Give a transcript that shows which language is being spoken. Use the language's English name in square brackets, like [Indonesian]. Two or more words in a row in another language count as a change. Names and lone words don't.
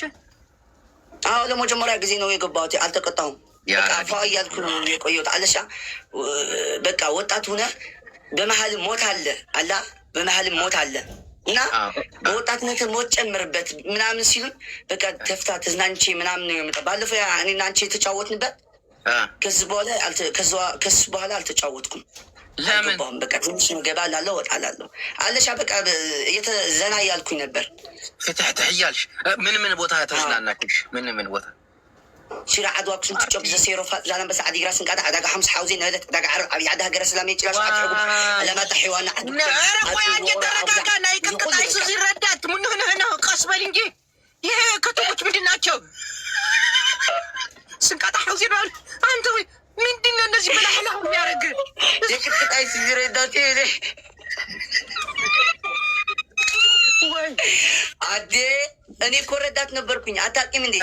[Amharic] አዎ ለመጀመሪያ ጊዜ ነው የገባሁት። አልተቀጣሁም። በቃ ፏ እያልኩ ነው የቆየሁት። አለሻ በቃ ወጣት ሆነ በመሀል ሞት አለ በመሀል ሞት አለ እና በወጣትነት ሞት ጨምርበት ምናምን ሲሉኝ በቃ ተፍታ ተዝናንቼ ምናምን ነው የመጣ። ባለፈው እኔና አንቺ የተጫወትንበት ከዚህ በኋላ አልተጫወትኩም። ለምን በቃ ትንሽ ነው ገባ ላለው ወጣ ላለው አለሻ በቃ ዘና እያልኩኝ ነበር። ፍትሕትሕ እያልሽ ምን ቦታ ተዝናናክሽ? ምን ቦታ ሽራ ዓድዋ ክሱም ትጮብ ዘሴሮ ዛና በሳ ዓዲ ግራ ስንቃዳ ዓዳጋ ሓምስ ሓውዜ ነህደት ዓዳጋ ዓረብ ዓብይ ዓዲ ሃገረ ሰላም የጭላሽ ዓድዕጉ አለማጣ ሕዋና ዓዲ ቆይ አንቺ ተረጋጋ። ናይ ቅጥቅጣይሱ ሲረዳት ምንህንህነ ቀስ በል እንጂ ይሄ ከተሞች ምንድን ናቸው? ስንቃጣ ሓውዜ ነዋል አንተ ወይ ምንድን ነው እንደዚህ ብላህላ የሚያደርግ የቅጥቅጣይሱ ሲረዳት ሄ ወይ አዴ እኔ እኮ ረዳት ነበርኩኝ። አታውቂም እንዴ?